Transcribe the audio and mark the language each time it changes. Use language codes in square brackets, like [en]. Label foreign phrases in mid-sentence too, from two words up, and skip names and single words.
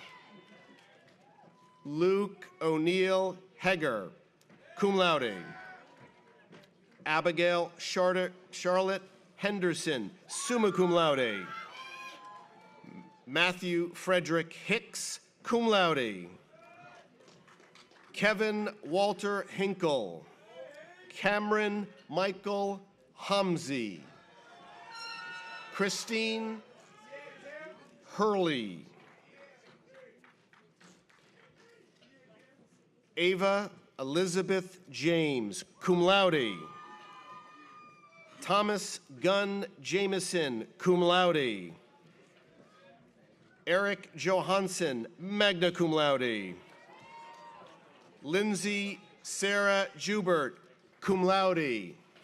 [en] Luke O'Neill Heger, [la] cum laude. [en] Abigail Charlotte Henderson, [la] summa cum laude. [en] Matthew Frederick Hicks, [la] cum laude. [en] Kevin Walter Hinkle. Cameron Michael Humsey. Christine Hurley. Ava Elizabeth James, [la] cum laude. [en] Thomas Gunn Jameson, [la] cum laude. [en] Eric Johansson, [la] magna cum laude. [en] Lindsay Sarah Jubert, [la] cum laude.